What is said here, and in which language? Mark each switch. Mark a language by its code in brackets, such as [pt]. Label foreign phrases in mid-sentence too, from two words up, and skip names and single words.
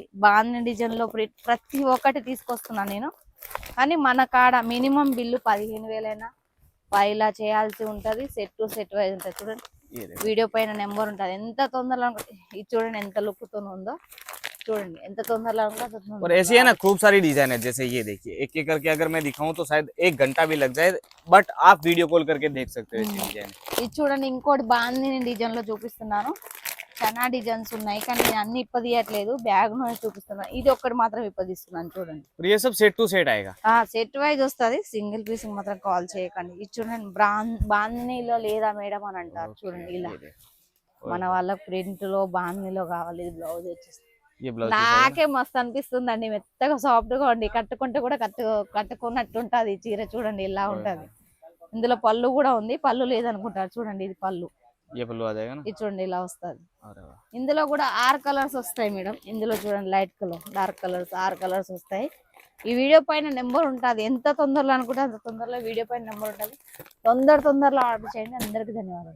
[te] బాందిని డిజైన్ లో ప్రతి ఒక్కటి తీసుకొస్తున్నాను నేను. కానీ మన కాడ [en] minimum bill [te] 15,000 అయినా ఇలా చేయాల్సి ఉంటది. [en] set wise [te] ఉంటుంది. చూడండి వీడియో పైన నెంబర్ ఉంటుంది. ఎంత తొందరలో ఇది చూడండి ఎంత లుక్ తో ఉందో. చూడండి ఎంత తొందరలో [hi] और ऐसी है ना खूब सारी डिजाइन है. जैसे ये देखिए, एक एक करके अगर मैं दिखाऊं तो शायद 1 घंटा भी लग जाए, बट आप [en] video call [hi] करके देख सकते हो इस डिजाइन. [te] ఇది చూడండి ఇంకోటి బాందిని డిజైన్ లో చూపిస్తున్నాను. చాలా డిజైన్స్ ఉన్నాయి కానీ నేను అన్ని ఇప్పదీయట్లేదు, బ్యాగ్ లో చూపిస్తున్నాను. ఇది ఒక్కటి మాత్రం ఇప్పదీస్తున్నాను. చూడండి [hi] ये सब [en] set to set [hi] आएगा. [en] set wise [te] వస్తుంది. [en] single piece [te] మాత్రం కాల్ చేయకండి. ఇది చూడండి బాందినిలో లేదా మేడం అని అంటారు. చూడండి ఇలా మన వాళ్ళ ప్రింట్ లో బాందినిలో కావాలి. ఇది బ్లౌజ్ వచ్చేసి నాకే మస్తు అనిపిస్తుంది అండి, మెత్తగా సాఫ్ట్ గా ఉండి కట్టుకుంటే కూడా కట్టుకున్నట్టు ఉంటది చీర. చూడండి ఇలా ఉంటది. ఇందులో పళ్ళు కూడా ఉంది, పళ్ళు లేదనుకుంటారు. చూడండి ఇది పళ్ళు. [hi] ये पल्लू आ जाएगा ना। [te] ఇది చూడండి ఇలా వస్తుంది [hi] अरे वाह। [te] ఇందులో కూడా 6 కలర్స్ వస్తాయి మేడం ఇందులో చూడండి [en] light colour dark colours [te] 6 కలర్స్ వస్తాయి ఈ వీడియో పైన నెంబర్ ఉంటుంది ఎంత తొందరలో అనుకుంటే అంత తొందరలో వీడియో పైన నెంబర్ ఉంటుంది తొందరలో ఆర్డర్ చేయండి అందరికీ ధన్యవాదాలు